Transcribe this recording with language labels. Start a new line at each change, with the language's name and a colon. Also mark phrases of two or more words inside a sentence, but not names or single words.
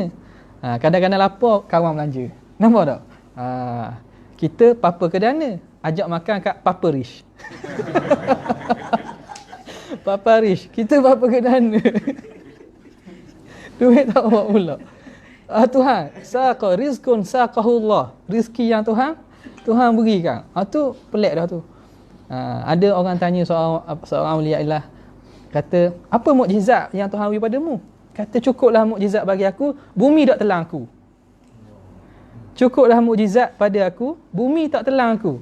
Malay: Kadang-kadang lapar, kawan belanja. Nampak tak? Kita papa kedana, ajak makan kat Papa Rish. Papa Rish, kita papa kedana. Duit tak bawa pula. Tuhan,
Arabic: saqa rizqun saqahullah.
Malay: Rizki yang Tuhan berikan. Tu pelik dah tu. Ada orang tanya seorang awliya Allah, kata, apa mukjizat yang Tuhan beri padamu? Kata, cukuplah mukjizat bagi aku, bumi tak telan aku. Cukuplah mukjizat pada aku, bumi tak telan aku.